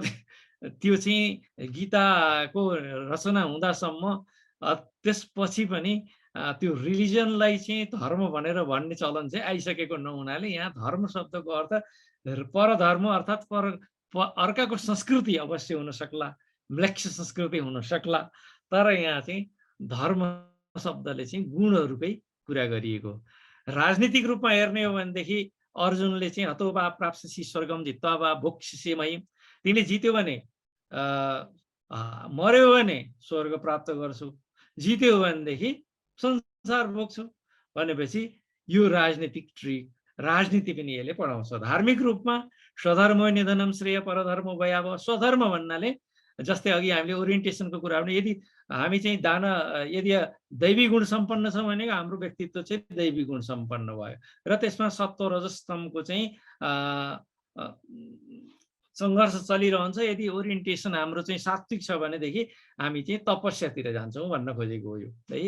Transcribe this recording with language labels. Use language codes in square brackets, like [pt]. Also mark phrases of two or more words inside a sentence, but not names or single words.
[ne] त्यो चाहिँ गीताको रचना हुँदासम्म, त्यसपछि पनि त्यो रिलिजनलाई चाहिँ धर्म भनेर भन्ने चलन चाहिँ आइसकेको नहुनाले यहाँ धर्म शब्दको अर्थ परधर्म अर्थात् अर्काको संस्कृति अवश्य हुन सक्ला, म्लेच्छ संस्कृति हुन सक्ला, तर यहाँ चाहिँ धर्म शब्दले चाहिँ गुणहरूकै कुरा गरिएको। राजनीतिक रूपमा हेर्ने हो भनेदेखि अर्जुनले चाहिँ [sa] हतो वा प्राप्स्यसि स्वर्गम जित्वा वा भोक्ष्यसे महीम, [ne] तिमीले जित्यो भने मर्यो भने स्वर्ग प्राप्त गर्छु, जित्यो भनेदेखि संसार भोग्छु भनेपछि यो राजनीतिक ट्रिक, राजनीति पनि यसले पढाउँछ। धार्मिक रूपमा [sa] स्वधर्म निधनम श्रेय परधर्म भयावह, [ne] स्वधर्म भन्नाले जस्तै अघि हामीले ओरिएन्टेसनको कुरा भने यदि हामी चाहिँ यदि दैवी गुण सम्पन्न छौँ भने हाम्रो व्यक्तित्व चाहिँ दैवी गुण सम्पन्न भयो र त्यसमा सत्व रजस तमको चाहिँ सङ्घर्ष चलिरहन्छ। यदि ओरिएन्टेसन हाम्रो चाहिँ सात्विक छ भनेदेखि हामी चाहिँ तपस्यातिर जान्छौँ भन्न खोजेको हो यो है।